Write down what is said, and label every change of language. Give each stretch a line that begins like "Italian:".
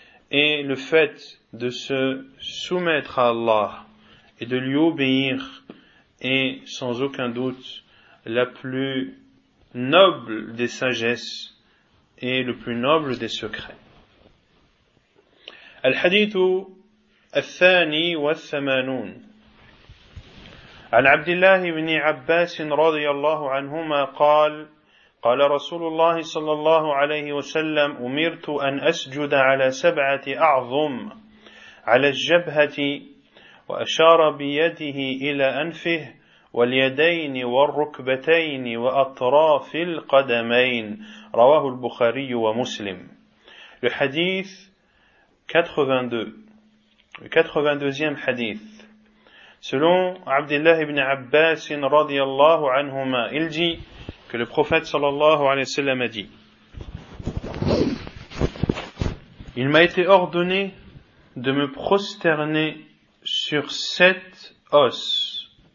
French: Et le fait de se soumettre à Allah et de lui obéir est sans aucun doute la plus noble des sagesses et le plus noble des secrets.
Arabic: الحديث الثاني والثمانون عن عبد الله بن عباس رضي الله عنهما قال قال رسول الله صلى الله عليه وسلم أمرت أن أسجد على سبعة أعظم على الجبهة وأشار بيده إلى أنفه واليدين والركبتين وأطراف القدمين رواه البخاري ومسلم الحديث 82,
French: le 82e hadith. Selon Abdullah ibn Abbas
Arabic: radiyallahu anhuma,
French: il dit que le prophète
Arabic: sallallahu alayhi wa sallam
French: a dit: il m'a été ordonné de me prosterner sur sept os.